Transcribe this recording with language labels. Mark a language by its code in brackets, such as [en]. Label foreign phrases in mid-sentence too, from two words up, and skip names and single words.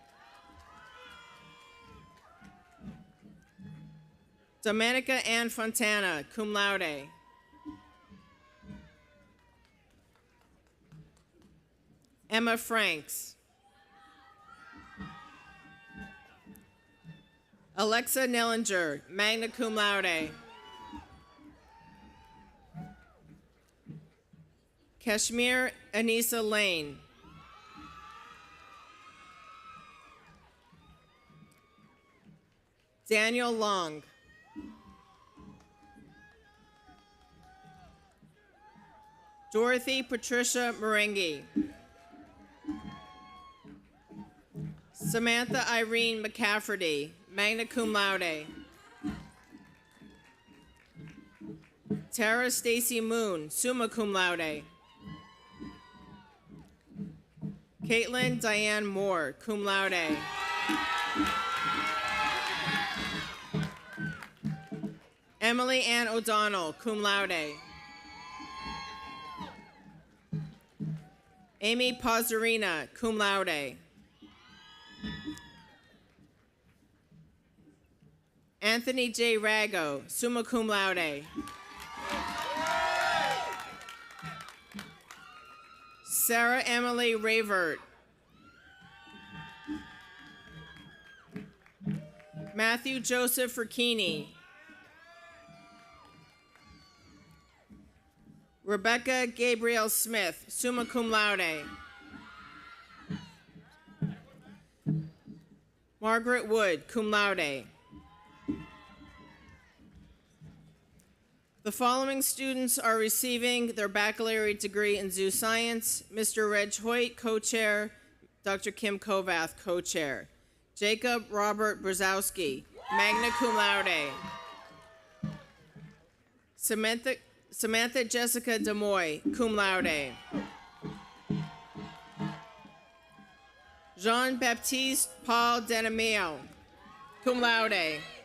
[en] Domenica Ann Fontana, [la] cum laude. [en] Emma Franks. Alexa Nellinger, [la] magna cum laude. [en] Kashmir Anissa Lane. Daniel Long. Dorothy Patricia Merengue. Samantha Irene McCafferty, [la] magna cum laude. [en] Tara Stacy Moon, [la] summa cum laude. [en] Caitlin Diane Moore, [la] cum laude. [en] Emily Ann O'Donnell, [la] cum laude. [en] Amy Pozzarina, [la] cum laude. [en] Anthony J. Rago, [la] summa cum laude. [en] Sarah Emily Ravert. Matthew Joseph Ricchini. Rebecca Gabriel Smith, [la] summa cum laude. [en] Margaret Wood, [la] cum laude. [en] The following students are receiving their baccalaureate degree in zoo science: Mr. Reg Hoyt, co-chair; Dr. Kim Kovath, co-chair. Jacob Robert Brzezowski, [la] magna cum laude. [en] Samantha Jessica Demoy, [la] cum laude. [en] Jean-Baptiste Paul Denamio, [la] cum laude.